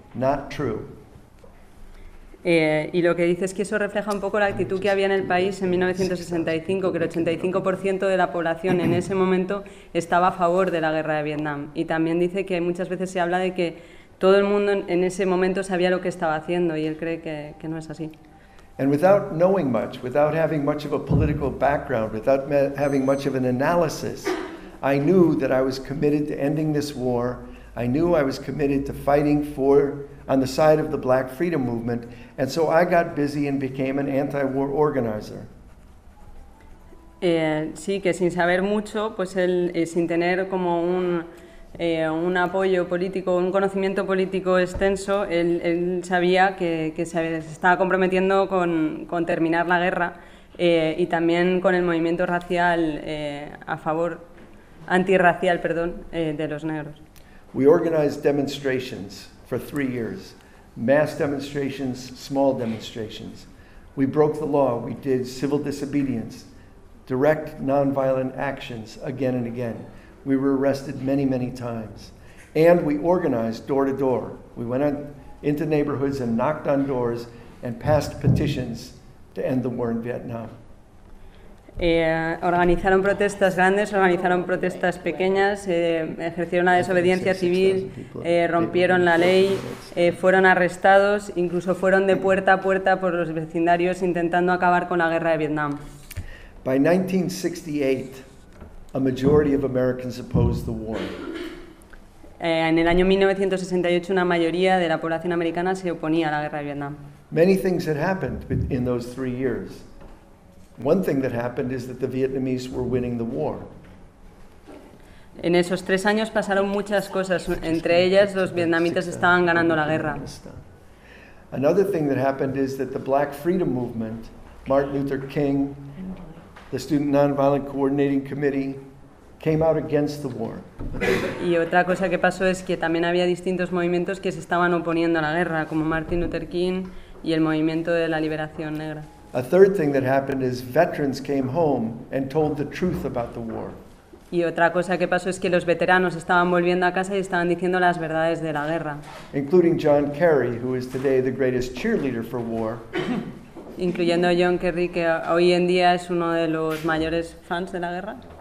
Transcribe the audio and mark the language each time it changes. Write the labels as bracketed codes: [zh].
[en] Not true. [es] Y lo que dice es que eso refleja un poco la actitud que había en el país en 1965, que el 85% de la población en ese momento estaba a favor de la guerra de Vietnam. Y también dice que muchas veces se habla de que todo el mundo en ese momento sabía lo que estaba haciendo, y él cree que no es así. [en] And without knowing much, without having much of a political background, without having much of an analysis, I knew that I was committed to ending this war. I knew I was committed to fighting for on the side of the Black Freedom Movement, and so I got busy and became an anti-war organizer. [es] Sí, que sin saber mucho, pues él, sin tener como un apoyo político, un conocimiento político extenso, él sabía que se estaba comprometiendo con terminar la guerra y también con el movimiento racial a favor, antirracial, perdón, de los negros. [en] We organized demonstrations for 3 years, mass demonstrations, small demonstrations. We broke the law, we did civil disobedience, direct nonviolent actions again and again. We were arrested many, many times. And we organized door to door. We went out into neighborhoods and knocked on doors and passed petitions to end the war in Vietnam. [es] Organizaron protestas grandes, organizaron protestas pequeñas, ejercieron la desobediencia civil, rompieron la ley, fueron arrestados, incluso fueron de puerta a puerta por los vecindarios intentando acabar con la guerra de Vietnam. [en] By 1968, a majority of Americans opposed the war. [es] En el año 1968, una mayoría de la población americana se oponía a la guerra de Vietnam. [en] Many things had happened in those 3 years. One thing that happened is that the Vietnamese were winning the war. [es] En esos tres años pasaron muchas cosas. Entre ellas, los vietnamitas estaban ganando la guerra. [en] Another thing that happened is that the Black Freedom Movement, Martin Luther King, the Student Nonviolent Coordinating Committee, came out against the war. [es] Y otra cosa que pasó es que también había distintos movimientos que se estaban oponiendo a la guerra, como Martin Luther King y el Movimiento de la Liberación Negra. [en] A third thing that happened is veterans came home and told the truth about the war. [es] Y otra cosa que pasó es que los veteranos estaban volviendo a casa y estaban diciendo las verdades de la guerra. [en] Including John Kerry, who is today the greatest cheerleader for war. [es] Incluyendo John Kerry, que hoy en día es uno de los mayores fans de la guerra.